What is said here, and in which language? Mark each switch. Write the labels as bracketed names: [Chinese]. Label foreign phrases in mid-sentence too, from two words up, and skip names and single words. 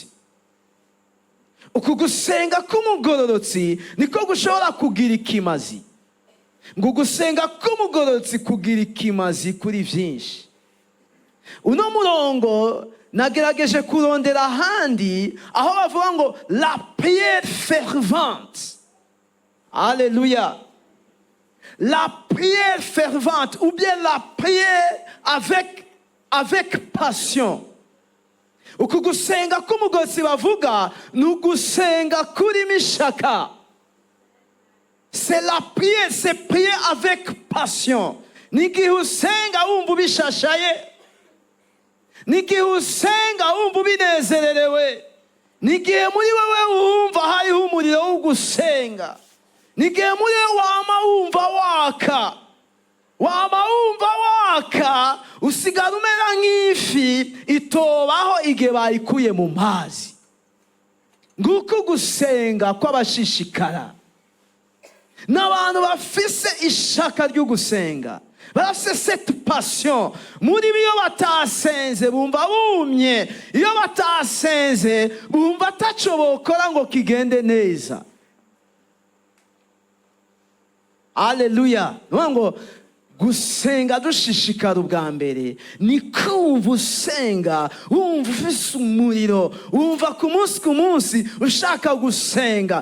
[Rundi] Uku gusenga k'umugororotsi niko gushobora kugira ikimazi. Ngo gusenga k'umugororotsi kugira ikimazi kuri byinshi. Uno murongo nagerageje kurondera ahandi aho bavuga ngo [French] la prière fervente. Alléluia. La prière fervente ou bien la prière avec passion. [Rundi] Uku gusenga k'umugororotsi bavuga ni ugusenga kurimo ishaka. [French] C'est la prière, c'est prier avec passion. [Rundi] N'igihe usenga wumva ubishashaye, n'igihe usenga wumva ubinezererewe, n'igihe muri wewe wumva hariho umuriro wo gusenga, n'igihe muri wewe wama wumva waka, usigara umera nk'ifi itobaho igihe bayikuye mu mazi. Nguko gusenga kw'abashishikara. N'abantu bafise ishaka ryo gusenga, barafise [French] cette passion. [Rundi] Muri biyo batasenze bumva bumye, iyo batasenze bumva ataco bokora ngo kigende neza. Haleluya. Ngo gusenga dushishikara ubwa mbere ni kumva usenga, wumva ufise umuriro, wumva ku munsi ushaka gusenga.